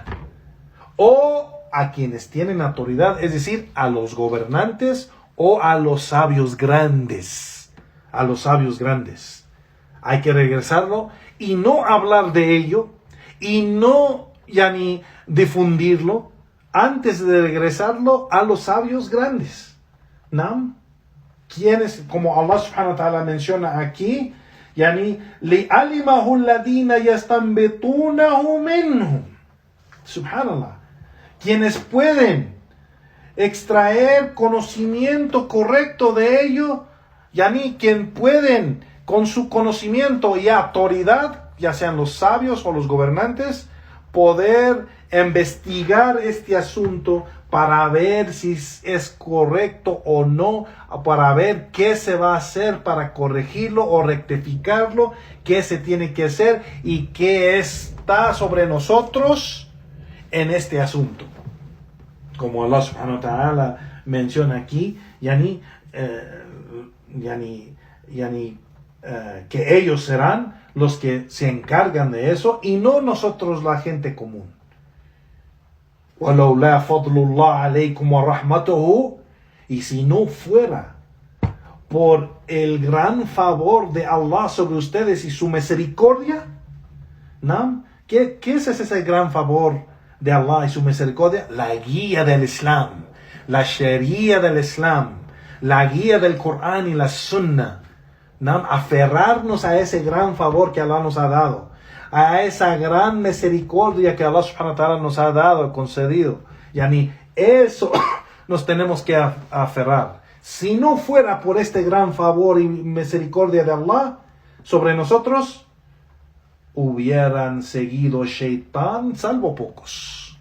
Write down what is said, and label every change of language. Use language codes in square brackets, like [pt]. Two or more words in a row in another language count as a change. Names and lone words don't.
[es] O a quienes tienen autoridad, es decir, a los gobernantes o a los sabios grandes. A los sabios grandes. Hay que regresarlo y no hablar de ello y no ni difundirlo antes de regresarlo a los sabios grandes. ¿No? Quienes, como Allah [ar] سبحانه وتعالى [es] menciona aquí, [ar] لعلمه الذين يستنبطونه منهم. [es] Subhanallah. Quienes pueden extraer conocimiento correcto de ello, quien pueden, con su conocimiento y autoridad, ya sean los sabios o los gobernantes, poder investigar este asunto para ver si es correcto o no, para ver qué se va a hacer para corregirlo o rectificarlo, qué se tiene que hacer y qué está sobre nosotros en este asunto. Como Allah [ar] سبحانه وتعالى [es] menciona aquí, que ellos serán los que se encargan de eso y no nosotros, la gente común. [ar] وَلَوْلَا فَضْلُ اللَّهِ عَلَيْكُمْ وَرَحْمَتُهُ. [es] Y si no fuera por el gran favor de Allah sobre ustedes y su misericordia, ¿no? ¿Qué es ese gran favor de Allah y su misericordia? La guía del Islam, la Sharia del Islam, la guía del Corán y la Sunnah, ¿no? Aferrarnos a ese gran favor que Allah nos ha dado, a esa gran misericordia que Allah [ar] سبحانه وتعالى [es] nos ha dado, concedido. Eso nos tenemos que aferrar. Si no fuera por este gran favor y misericordia de Allah sobre nosotros, hubieran seguido Shaitán, salvo pocos.